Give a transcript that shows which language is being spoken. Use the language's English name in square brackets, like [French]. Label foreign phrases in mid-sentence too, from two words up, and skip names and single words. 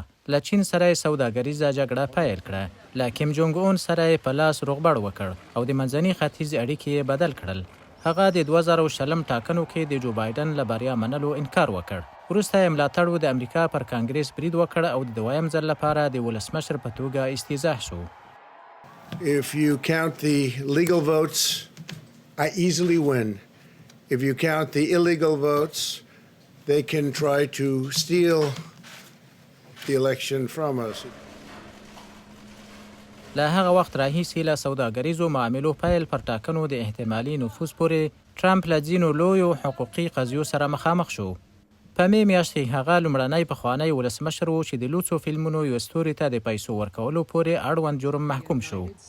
[Pashto] له چین سره یې سوداګریزه جګړه پیل کړه. له کیم جونګ اون سره یې په لاس روغبړ وکړ او د منځني ختیځ اړیکې یې بدل کړل. هغه د 2020 ټاکنو کې د جو بایدن له بریا منلو انکار وکړ. وروسته یې ملاتړو د امریکا پر کانګریس برید وکړ او د دویم ځل لپاره د ولسمشر په توګه استیضاح شو. [English] If you count the legal votes, I easily win. If you count the illegal votes, they can try to steal the election from us. [Pashto] له هغه وخت راهیسې له سوداګریزو معاملو پیل پر ټاکنو د احتمالي نفوذ پورې ټرمپ له ځینو لویو حقوقي قضیو سره مخامخ شو. په مې میاشت کې هغه لومړنی پخوانی ولسمشر و چې د لوڅو فلمونو یو ستوري ته د پیسو ورکولو پورې اړوند جرم محکوم شو.